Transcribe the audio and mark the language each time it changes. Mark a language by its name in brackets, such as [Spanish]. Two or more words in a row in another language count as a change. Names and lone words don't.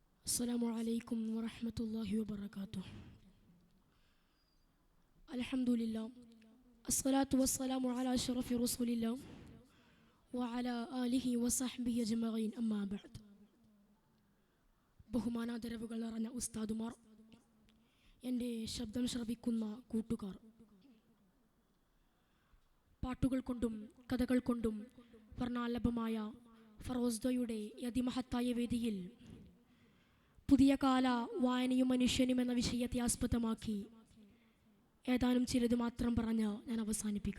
[Arabic] السلام عليكم ورحمة الله وبركاته. الحمد لله الصلاة والسلام على أشرف رسول الله وعلى آله وصحبه أجمعين أما بعد. [Malayalam] ബഹുമാനാദരവുകൾ നിറഞ്ഞ ഉസ്താദുമാർ, എൻ്റെ ശബ്ദം ശ്രവിക്കുന്ന കൂട്ടുകാർ, പാട്ടുകൾ കൊണ്ടും കഥകൾ കൊണ്ടും വർണ്ണാലഭമായ ഫറോസ്ദയുടെ അതിമഹത്തായ വേദിയിൽ പുതിയ കാല വായനയും മനുഷ്യനും എന്ന വിഷയത്തെ ആസ്പദമാക്കി ഏതാനും ചിലത് മാത്രം പറഞ്ഞ് ഞാൻ അവസാനിപ്പിക്കാം.